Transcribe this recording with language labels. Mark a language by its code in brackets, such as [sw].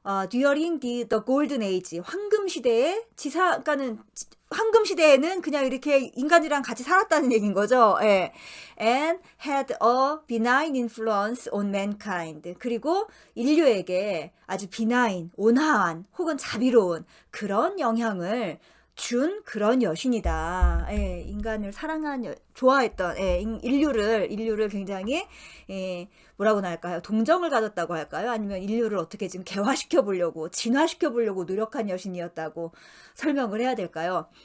[en] during the golden age, [ko] 황금 시대에 그러니까는 황금 시대에는 그냥 이렇게 인간이랑 같이 살았다는 얘기인 거죠. 예. [en] And had a benign influence on mankind. [ko] 그리고 인류에게 아주 benign, 온화한 혹은 자비로운 그런 영향을 준 그런 여신이다. 예, 인간을 좋아했던, 인류를 굉장히, 뭐라고 할까요? 동정을 가졌다고 할까요? 아니면 인류를 어떻게 지금 개화시켜 보려고, 진화시켜 보려고 노력한 여신이었다고 설명을 해야 될까요?